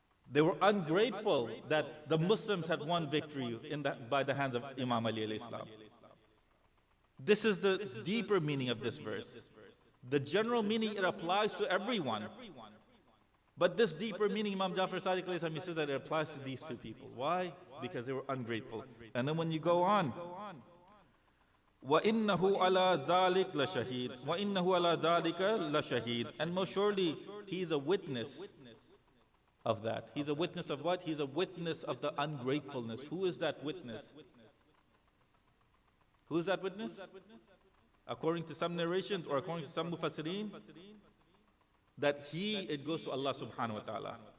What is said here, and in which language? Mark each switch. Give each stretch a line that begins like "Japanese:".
English: They were ungrateful that the Muslims had won victory by the hands of Imam Ali alayhi salam. This is the deeper meaning of this verse. The general meaning, it applies to everyone. But this deeper meaning, Imam Jafar Sadiq alayhi salam, he says that it applies to these two people. Why? Because they were ungrateful. And then when you go on,
Arabic: وَإِنَّهُ عَلَى ذَلِكَ لَشَهِيدٌ وَإِنَّهُ عَلَى ذَلِكَ لَشَهِيدٌ.
English: And most surely, he is a witness of that. He's a witness of what? He's a witness of the ungratefulness. Who is that witness? Who is that witness? According to some narrations or according to some mufassirin, that it goes to Allah subhanahu wa ta'ala.